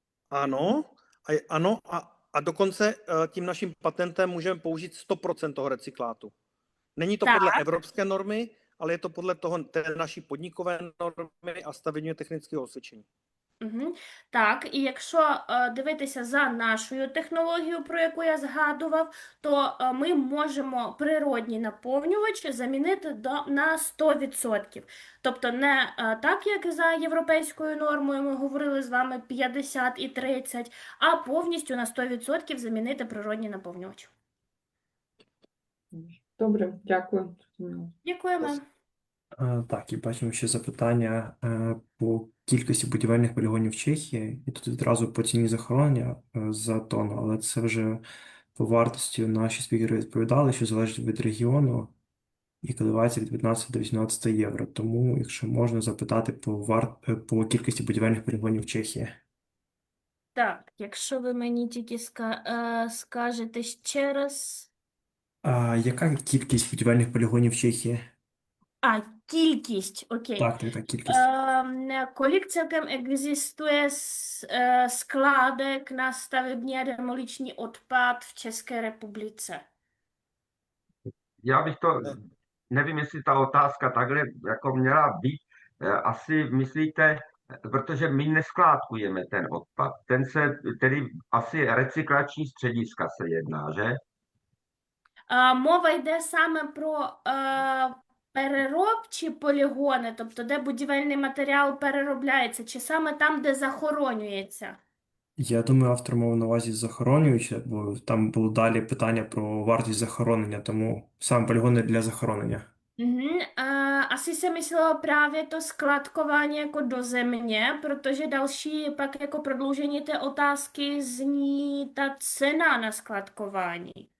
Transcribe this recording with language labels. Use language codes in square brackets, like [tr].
[cs] Ano, a dokonce tím naším patentem můžeme použít 100% toho recyklátu. Není to podle evropské normy, ale je to podle té naší podnikové normy a stavebně technického osvědčení. Угу. [uk] Так, і якщо дивитися за нашою технологією, про яку я згадував, то ми можемо природній наповнювач замінити на 100%. Тобто не так, як за європейською нормою, ми говорили з вами 50 і 30, а повністю на 100% замінити природній наповнювач. Добре, дякую. Зрозуміло. Дякуємо. Так, і бачимо ще запитання по кількості будівельних полігонів в Чехії, і тут відразу по ціні захоронення за тонну, але це вже по вартості наші спікери відповідали, що залежить від регіону і коливається від 15 до 18 євро. Тому, якщо можна запитати по кількості будівельних полігонів в Чехії. Так, якщо ви мені тільки скажете ще раз. Яка кількість будівельних полігонів в Чехії? Кількість, окей. Так, кількість. [cs] Kolik celkem existuje skládek na stavební a demoliční odpad v České republice? Já bych to, nevím, jestli ta otázka takhle jako měla být, asi myslíte, protože my neskládkujeme ten odpad, ten se, tedy asi recyklační střediska se jedná, že? [uk] Мова йде саме про переробчі полігони, тобто де будівельний матеріал переробляється, чи саме там, де захоронюється? Я думаю, автор мав на увазі захоронююче, бо там було далі питання про вартість захоронення, тому саме полігони для захоронення. [cs] Asi se myslelo právě to skladkování jako do země, protože další pak jako prodloužení té otázky zní ta cena na skladkování.